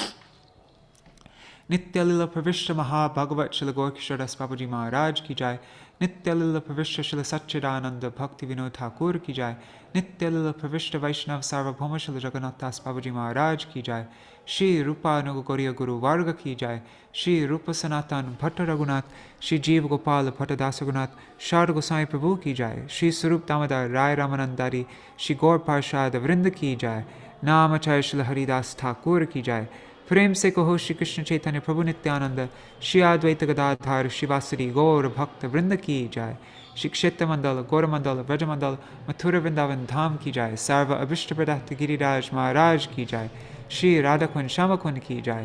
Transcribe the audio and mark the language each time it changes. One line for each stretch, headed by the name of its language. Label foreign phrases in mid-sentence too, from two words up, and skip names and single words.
Hindi: नित्यलीला प्रविष्ट महा भागवत श्रील गौरकिशोर दास बाबाजी महाराज की जय. नित्यलीला प्रविष्ट श्रील सच्चिदानन्द भक्ति विनोद ठाकुर की जय. नित्यलीला प्रविष्ट वैष्णव सार्वभौम श्रील जगन्नाथ दास बाबाजी महाराज की जय. श्री रूपा नुगगौड़ीय गुरु वर्ग की जय. श्री रूप सनातन भट्ट रघुनाथ. श्री जीव गोपाल भट्ट दास रघुनाथ. षड् गोस्वामी प्रभु की जय। श्री स्वरूप दामोदर राय रामानन्दरी. श्री गौर पार्षद वृन्द की जय. नामाचार्य श्रील हरिदास ठाकुर की जय. प्रेम से कहो श्री कृष्ण चैतन्य प्रभु नित्यानंद श्री अद्वैत गदाधर शिवासरी गौर भक्त वृंद की जाय। श्री क्षेत्र मंडल गौर मंडल ब्रज मंडल मथुरा वृंदावन धाम की जाय। सर्व अभिष्ट प्रदत्त गिरिराज महाराज की जाय। श्री राधा कुंज श्याम कुंज की जाय।